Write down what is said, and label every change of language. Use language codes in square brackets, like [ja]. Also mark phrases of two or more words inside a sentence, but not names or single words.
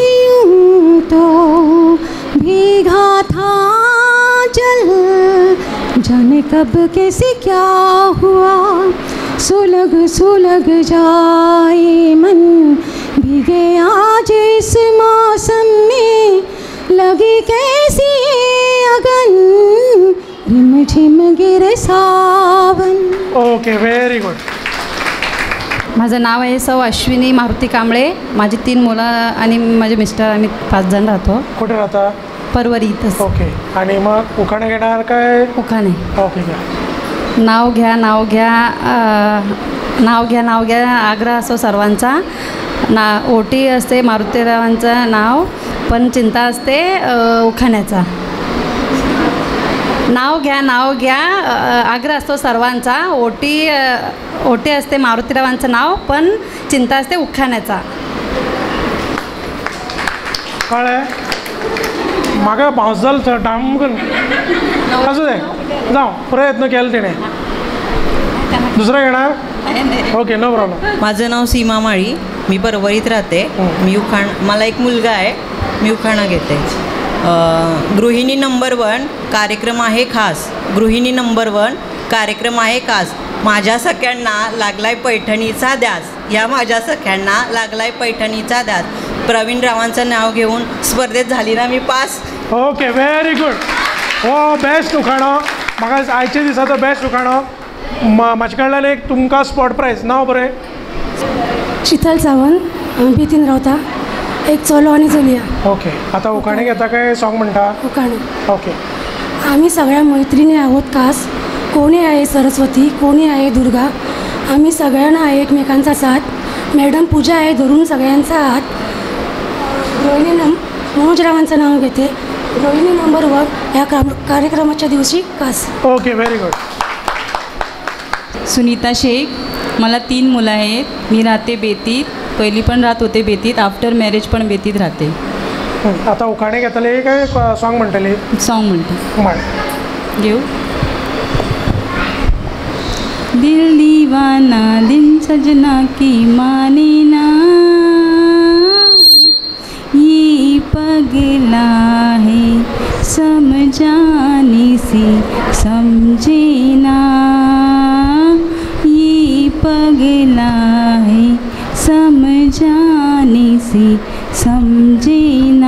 [hi] यूं तो भीगा था जल, जाने कब कैसे क्या हुआ, सुलग सुलग जाए मन, भीगे आज इस मौसम में, लगी कैसी अगन, रिम झिम गिरे सावन. [en] okay, very good. [mr] माझं नाव आहे सौ अश्विनी मारुती कांबळे. माझी 3 मुलं आणि माझे मिस्टर, आम्ही 5 जण राहतो. कुठे राहता? परवरी इथंच. ओके, आणि मग उखाणे घेणार काय? उखाणे. ओके, घ्या. नाव घ्या नाव घ्या, नाव घ्या नाव घ्या, आग्रह असो सर्वांचा. ओटी असते मारुतीरावांचं नाव, पण चिंता असते उखाण्याचा. नाव घ्या, आग्रह असतो सर्वांचा. ओटी असते मारुतीरावांचं नाव, पण चिंता असते उखाण्याचा. [kok] कळ्ळें? म्हाका भावस जालो डामकन. [mr] असू दे, जावं, प्रयत्न केला तिणे. दुसरं घेणार? ओके, [en] no problem. [mr] माझं नाव सीमा माळी. मी परवरीत राहते. मी मला एक मुलगा आहे. मी उखाणा घेते. गृहिणी नंबर 1 कार्यक्रम आहे खास. गृहिणी नंबर 1 कार्यक्रम आहे खास. माझ्या सख्यांना लागलाय पैठणीचा ध्यास. या माझ्या सख्यांना लागलाय पैठणीचा ध्यास. प्रवीण रावांचं नाव घेऊन स्पर्धेत झाली ना मी पास. ओके, [en] very good. [kok] हो, बेस्ट उखाणो. म्हाका आयच्या दिसाचो बेस्ट उखाणो. म्हाजे कडल्यान एक तुमकां स्पॉट प्रायज. नाव बरें? शीतल सावंत. बेतीन रावता. एक चलो आणि चलया. ओके, आता उखाणे घेता काय सॉंग म्हणटा? उखाणे. ओके. [mr] आम्ही सगळ्या मैत्रिणी आहोत खास. कोणी आहे सरस्वती, कोणी आहे दुर्गा. आम्ही सगळ्यांना आहे एकमेकांचा साथ. मॅडम पूजा आहे धरून सगळ्यांचा हात. रोहिणी मनोजरावांचं नाव घेते. रोहिणी नंबर 1 या कार्यक्रमाच्या दिवशी खास. [en] okay, very good. [mr] सुनीता शेख. मला 3 मुलं आहेत. मी राहते बेतीत. पहिली पण राहत होते बेतीत. [en] after marriage [mr] पण बेतीत राहते. [kok] आता उखाणे घेतले काय सॉंग म्हणटले? [mr] सॉंग म्हणते. म्हण. घेऊ. [hi] दिल दीवाना दिल सजना की माने ना, ये पगला है समझाने से समझे ना, ये पगला है समझाने से समझे ना.